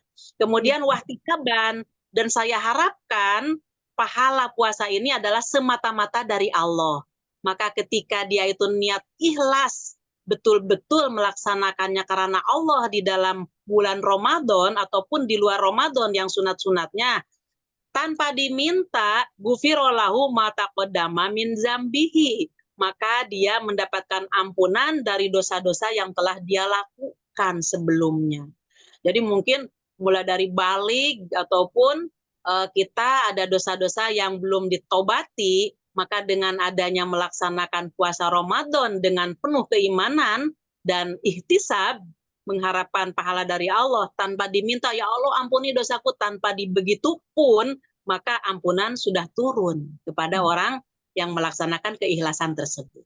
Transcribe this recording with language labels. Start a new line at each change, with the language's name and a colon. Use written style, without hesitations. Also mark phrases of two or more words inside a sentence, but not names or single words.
Indonesian: Kemudian wahtikaban, dan saya harapkan pahala puasa ini adalah semata-mata dari Allah. Maka ketika dia itu niat ikhlas, betul-betul melaksanakannya karena Allah di dalam bulan Ramadan ataupun di luar Ramadan yang sunat-sunatnya, tanpa diminta,
Arabic: غفر له ما تقدم من ذنبه,
Indonesian: maka dia mendapatkan ampunan dari dosa-dosa yang telah dia lakukan sebelumnya. Jadi mungkin mulai dari balik ataupun kita ada dosa-dosa yang belum ditobati, maka dengan adanya melaksanakan puasa Ramadan dengan penuh keimanan dan ihtisab, mengharapkan pahala dari Allah tanpa diminta, ya Allah ampuni dosaku, tanpa dibegitu pun, maka ampunan sudah turun kepada orang yang melaksanakan keikhlasan tersebut.